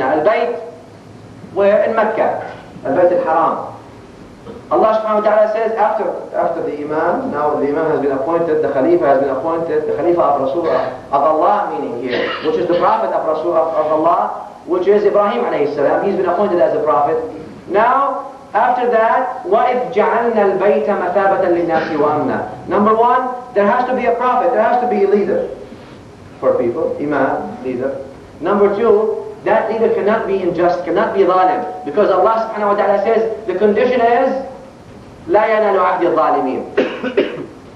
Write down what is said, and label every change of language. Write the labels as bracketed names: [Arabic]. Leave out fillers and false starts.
[English] Al-Bayt, where in Mecca, Al-Bayt al-Haram. Allah subhanahu wa ta'ala says, after the imam, now the imam has been appointed, the khalifa has been appointed, the khalifa of Rasulullah, of Allah meaning here, which is the prophet of Rasulullah, of Allah, which is Ibrahim alayhi salam. He's been appointed as a prophet. Now, after that, [Arabic] وَإِذْ جَعَلْنَا الْبَيْتَ مَثَابَةً لِلنَّاسِ وَأَمْنًا. [English] Number one, there has to be a prophet, there has to be a leader for people, imam, leader. Number two, that leader cannot be unjust, cannot be zalim, because Allah subhanahu wa ta'ala says, the condition is, [Arabic] لَا يَنَالُ عَهْدِ الظَّالِمِينَ.